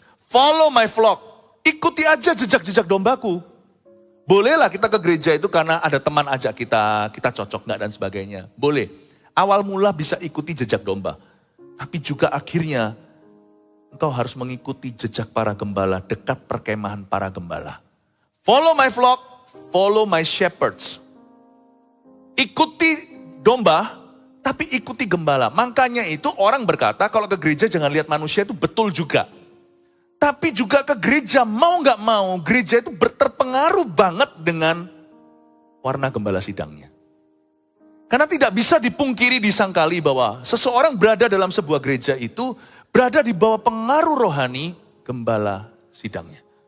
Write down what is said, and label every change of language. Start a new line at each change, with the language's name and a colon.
Indonesian: Follow my flock, ikuti aja jejak-jejak dombaku. Bolehlah kita ke gereja itu karena ada teman ajak kita cocok nggak dan sebagainya. Boleh. Awal mula bisa ikuti jejak domba. Tapi juga akhirnya engkau harus mengikuti jejak para gembala, dekat perkemahan para gembala.
English: Follow my flock, follow my shepherds.
Indonesian: Ikuti domba, tapi ikuti gembala. Makanya itu orang berkata kalau ke gereja jangan lihat manusia, itu betul juga. Tapi juga ke gereja mau gak mau, gereja itu terpengaruh banget dengan warna gembala sidangnya. Karena tidak bisa dipungkiri disangkali bahwa seseorang berada dalam sebuah gereja itu berada di bawah pengaruh rohani gembala sidangnya.